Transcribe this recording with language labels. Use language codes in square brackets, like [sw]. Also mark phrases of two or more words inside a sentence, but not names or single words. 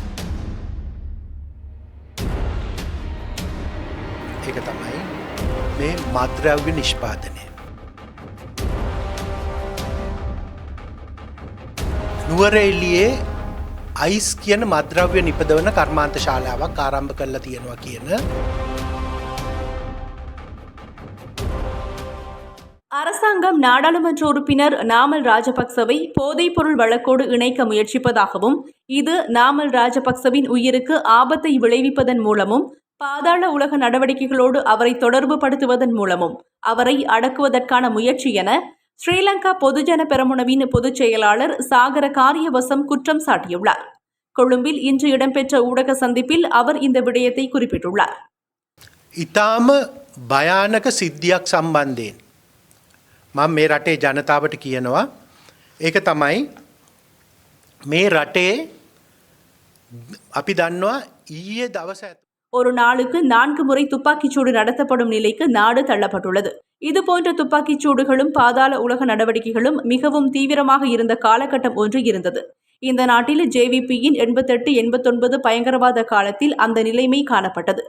[si] ඒක තමයි මේ මත්ද්‍රව්‍ය නිෂ්පාදනය. නුවරඑළියේ අයිස් කියන මත්ද්‍රව්‍ය නිපදවන කර්මාන්ත ශාලාවක් ආරම්භ කරලා තියෙනවා කියන [ta] அரசாங்கம் நாடாளுமன்ற உறுப்பினர் நாமல் ராஜபக்சவை போதைப்பொருள் வழக்கோடு இணைக்க முயற்சிப்பதாகவும் இது நாமல் ராஜபக்சவின் உயிருக்கு ஆபத்தை விளைவிப்பதன் மூலமும் பாதாள உலக நடவடிக்கைகளோடு அவரை தொடர்பு படுத்துவதன் மூலமும் அவரை அடக்குவதற்கான முயற்சி என ஸ்ரீலங்கா பொதுஜன பெரமுனவின் பொதுச் செயலாளர் சாகர காரியவசம் குற்றம் சாட்டியுள்ளார். கொழும்பில் இன்று இடம்பெற்ற ஊடக சந்திப்பில் அவர் இந்த விடயத்தை குறிப்பிட்டுள்ளார். [si] ඉතාම භයානක සිද්ධියක් සම්බන්ධයෙන් මම මේ රටේ ජනතාවට කියනවා ඒක තමයි මේ රටේ අපි දන්නවා ඊයේ දවස [ta] ஒரு நாளுக்கு 4 முறை துப்பாக்கிச்சூடு நடத்தப்படும் நிலைக்கு நாடு தள்ளப்பட்டுள்ளது. இதுபோன்ற துப்பாக்கிச்சூடுகளும் பாதாள உலக நடவடிக்கைகளும் மிகவும் தீவிரமாக இருந்த காலகட்டம் ஒன்று இருந்தது. இந்த நாட்டில் ஜேவிபியின் 88-89 பயங்கரவாத காலத்தில் அந்த நிலைமை காணப்பட்டது.